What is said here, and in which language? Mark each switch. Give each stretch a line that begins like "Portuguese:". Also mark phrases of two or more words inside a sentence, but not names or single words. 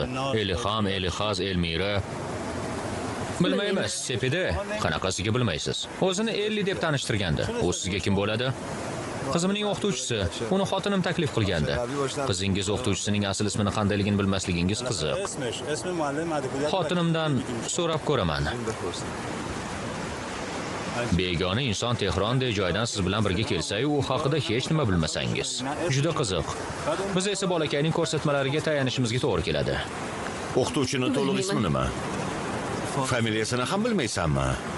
Uzbek: Elixam, Elixaz, Elmira. Bilmaymiz, Sepida. Qanaqasiga bilmaysiz? O'zini Elli deb tanishtirgandi. U sizga kim bo'ladi? Qizimning o'qituvchisi. Uni xotinim taklif qilgandi. Qizingiz o'qituvchisining asl ismini qandayligini bilmasligingiz qiziq.
Persian: اسم معلم ادبیات
Uzbek: Xotinimdan so'rab ko'raman. Begona inson Tehrondek joydan siz bilan birga kelsa-yu, u haqida hech nima bilmasangiz. Juda qiziq. Biz esa bolakayning ko'rsatmalariga tayanishimizga to'g'ri keladi. O'qituvchining to'liq ismi nima? Familiyasini ham bilmaysanmi?